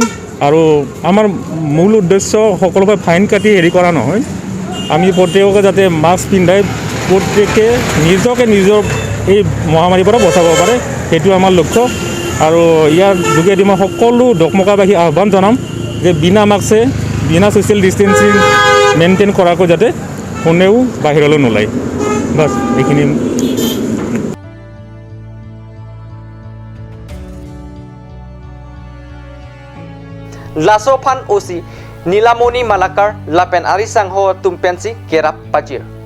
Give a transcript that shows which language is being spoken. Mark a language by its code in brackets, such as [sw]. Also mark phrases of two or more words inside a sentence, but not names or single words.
[as] আৰু আমাৰ মূল উদ্দেশ্য সকলোকে ফাইন কাটি হেৰি কৰা নহয়, আমি প্ৰত্যেককে যাতে মাস্ক পিন্ধাই প্ৰত্যেকে নিজকে নিজৰ এই মহামাৰীৰ পৰা বচাব পাৰে, সেইটো আমাৰ লক্ষ্য। আৰু ইয়াৰ যোগেদি মই সকলো দকমকাবাসী আহ্বান জনাম যে বিনা মাস্কে, বিনা [en] social distancing maintain [as] কৰাকৈ যাতে কোনেও বাহিৰলৈ নোলায়। বাছ এইখিনি। [mjw] Lasofan Osi Nilamoni Malakar Lapen Arisangho Tumpensi Kerap Pajir.